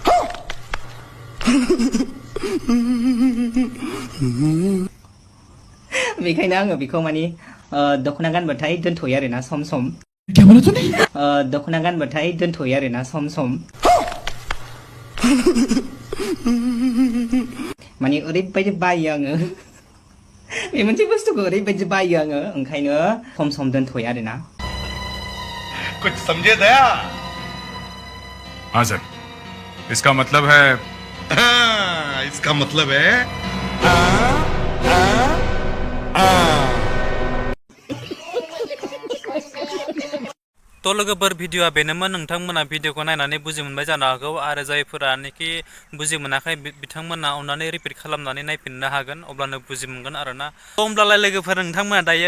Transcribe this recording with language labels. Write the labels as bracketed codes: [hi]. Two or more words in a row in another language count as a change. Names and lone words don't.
[brx] बेखायनो आङो बेखौ माने दख'ना गानबाथाय दोनथ'यो आरोना सम सम दख'ना गानबाथाय दोनथ'यो आरोना सम सम माने ओरैबायदि बायो आङो बे मोनसे बुस्थुखौ ओरैबायदि बायो आङो ओंखायनो सम सम दोनथ'यो आरोना [hi] कुछ समझे दया हाँ सर इसका मतलब है इसका मतलब है [brx] थ' लोगोफोर भिडिअआ बेनोमोन नोंथांमोना भिडिअखौ नायनानै बुजि मोनबाय जानो हागौ आरो जायफोरानोखि बुजि मोनाखै बिथांमोना अननानै रिपिट खालामनानै नायफिननो हागोन अब्लानो बुजि मोनगोन आरोना होमब्लालाय लोगोफोर नोंथांमोना दायो